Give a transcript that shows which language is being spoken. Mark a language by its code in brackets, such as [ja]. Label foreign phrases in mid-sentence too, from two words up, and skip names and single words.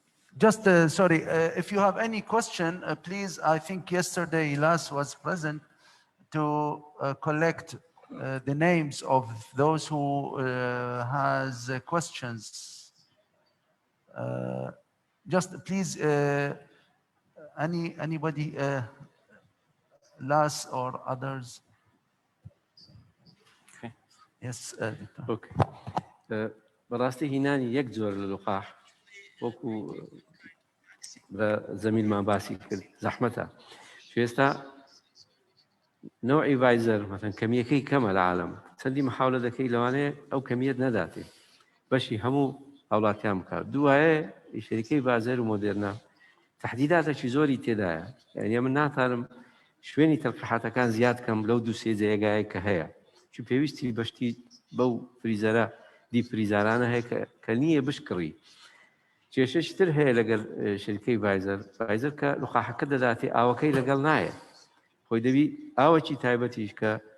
[en] Just, sorry, if you have any question, please, I think yesterday Ilas was present to collect the names of those who has questions. Just please, anybody, Ilas or others? Okay. Yes. [ckb] اوكي بەڕاستی هینانی یەک جۆر لە لقاح وەکو بە زەمیلمان باسی کرد زەحمەتە ئێستا نوعی ڤایزەر مەثەن کەمیەکەی کەمە لە عالەم چەندی محاولە دەکەی لەوانەیە ئەو کەمیەت نەداتێ بەشی هەموو هاوڵاتیان بکات دوایە شەریکەی ڤایزەر و مۆدێرنا تەحدیداتێکی زۆری تێدایە یعنی من ناتوانم شوێنی تەلقیحاتەکان زیاد کەم لەو 2-3 جێگایە کە هەیە چون پێویستی بەشتی بەو فریزەرە دی فریزارانە هەیە کە نییە بشکڕی کێشەشتر هەیە لەگەڵ شەریکەی ڤایزەر کە لقاحەکە دەداتێ ئاوەکەی لەگەڵ نایە خۆی دەبی ئاوەکی تایبەتیش کە